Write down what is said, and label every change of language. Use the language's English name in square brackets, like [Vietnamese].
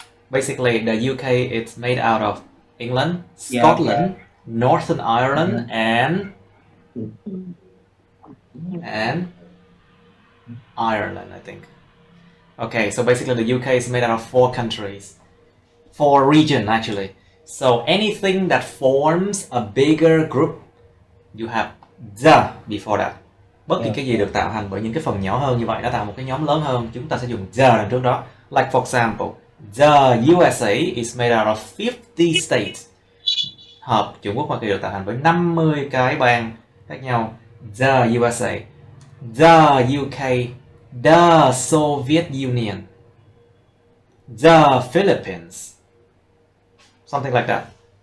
[English] Basically, the UK it's made out of England, Scotland, Northern Ireland, and Ireland, I think. Okay, so basically the UK is made out of 4 countries. 4 regions, actually. So anything that forms a bigger group, you have the before that. [Vietnamese] Bất kỳ cái gì được tạo thành bởi những cái phần nhỏ hơn như vậy đã tạo một cái nhóm lớn hơn, chúng ta sẽ dùng the đằng trước đó. [English] Like for example, the USA is made out of 50 states. [Vietnamese] Hợp Trung Quốc Hoa Kỳ được tạo thành bởi 50 cái bang khác nhau. [English] The USA, the UK, the Soviet Union, the Philippines, something like that.